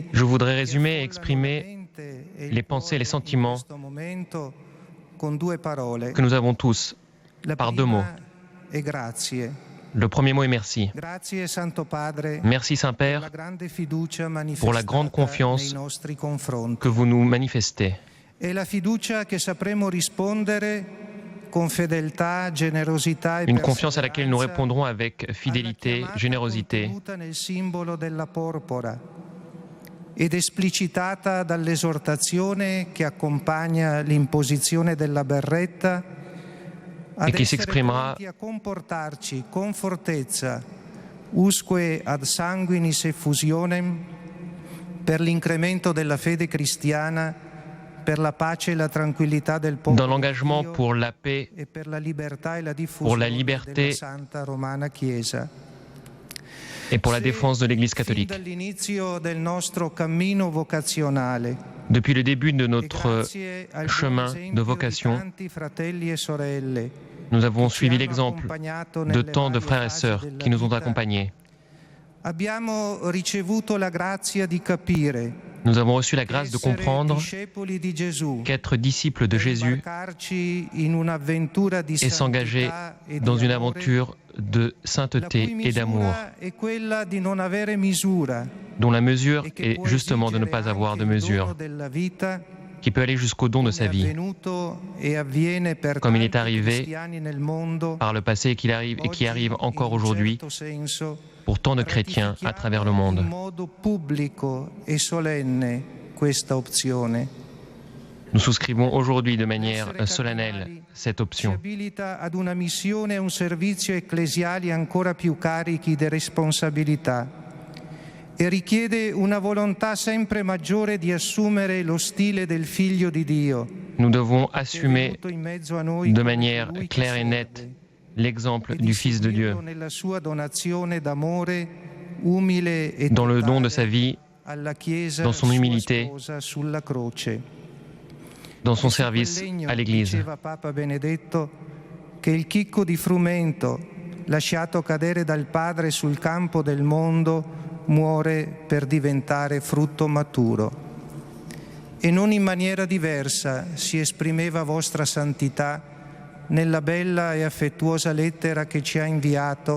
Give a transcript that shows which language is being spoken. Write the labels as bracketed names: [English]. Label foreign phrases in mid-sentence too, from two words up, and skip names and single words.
[French] Je voudrais résumer et exprimer les pensées et les sentiments [Italian] con due parole. [French] que nous avons tous [Italian] La [French] par deux mots. [Italian] prima è grazie. [French] Le premier mot est merci. [Italian] Grazie Santo Padre [French] Merci [Italian] per la [French] Saint-Père [Italian] grande fiducia [French] pour la grande [Italian] manifestata [French] confiance [Italian] nei nostri confronti. [French] que vous nous manifestez. [Italian] È la fiducia che sapremo rispondere con fedeltà, generosità e [French] Une confiance à laquelle nous [Italian] perseveranza [French] répondrons avec fidélité, [Italian] alla chiamata [French] générosité, [Italian] contenuta nel simbolo della porpora ed esplicitata dall'esortazione che accompagna l'imposizione della berretta ad E che si essere [French] exprimera [Italian] pronti a comportarci con fortezza [Latin] usque ad sanguinis effusionem [Italian] per l'incremento della fede cristiana, per la pace e la tranquillità del popolo [French] dans l'engagement [Italian] di Dio [French] pour la paix, [Italian] e per la libertà e la [French] pour [Italian] diffusione [French] la liberté [Italian] della Santa Romana Chiesa. [French] et pour la [Italian] Se [French] défense de l'Église [Italian] fin [French] catholique. [Italian] dall'inizio del nostro cammino vocazionale [French] Depuis le début de [Italian] e [French] notre [Italian] grazie al buon [French] chemin [Italian] esempio [French] de [Italian] di [French] vocation, [Italian] tanti fratelli e sorelle [French] nous avons [Italian] che ci [French] suivi [Italian] hanno [French] l'exemple [Italian] accompagnato [French] de [Italian] nelle [French] tant de [Italian] varie [French] frères et [Italian] fasi [French] sœurs [Italian] della [French] qui nous ont [Italian] vita, [French] accompagnés. [Italian] abbiamo ricevuto la grazia di capire [French] Nous avons reçu la grâce de [Italian] essere [French] comprendre [Italian] discepoli di Gesù, [French] qu'être disciples de [Italian] per [French] Jésus [Italian] imbarcarci in un'avventura di [French] et s'engager [Italian] santità e di [French] dans une [Italian] amore, [French] aventure de [Italian] la cui [French] sainteté et d'amour, [Italian] misura è quella di non avere misura [French] dont la mesure [Italian] e che [French] est [Italian] può [French] justement de ne [Italian] esigere [French] pas avoir [Italian] anche [French] de [Italian] il dono [French] mesure, [Italian] della vita, [French] qui peut aller jusqu'au don de sa [Italian] come è [French] vie, [Italian] avvenuto e avviene per [French] comme il est [Italian] tanti [French] arrivé [Italian] cristiani nel mondo, [French] par le passé et qui arrive [Italian] oggi, [French] encore [Italian] in un [French] aujourd'hui [Italian] certo senso, [French] pour tant de chrétiens à travers le monde. [Italian] in modo pubblico e solenne questa opzione. [French] Nous souscrivons aujourd'hui de manière [Italian] Essere [French] solennelle [Italian] cardinali [French] cette [Italian] ci [French] option. [Italian] abilita ad una missione e un servizio ecclesiali ancora più carichi di responsabilità e richiede una volontà sempre maggiore di assumere lo stile del Figlio di Dio, [French] Nous devons [Italian] che è [French] assumer [Italian] venuto in mezzo a noi [French] de [Italian] come [French] manière [Italian] colui che [French] claire et [Italian] serve, [French] nette l'exemple [Italian] e di [French] du Fils de Dieu [Italian] seguirlo nella sua donazione d'amore umile e [French] dans le don de [Italian] totale [French] sa vie, [Italian] alla Chiesa, [French] dans son [Italian] sua [French] humilité, [Italian] sposa, sulla croce. [French] dans son [Italian] E su quel [French] service [Italian] legno, [French] à l'Église. [Italian] diceva Papa Benedetto, che il chicco di frumento lasciato cadere dal Padre sul campo del mondo muore per diventare frutto maturo. E non in maniera diversa si esprimeva vostra santità nella bella e affettuosa lettera che ci ha inviato.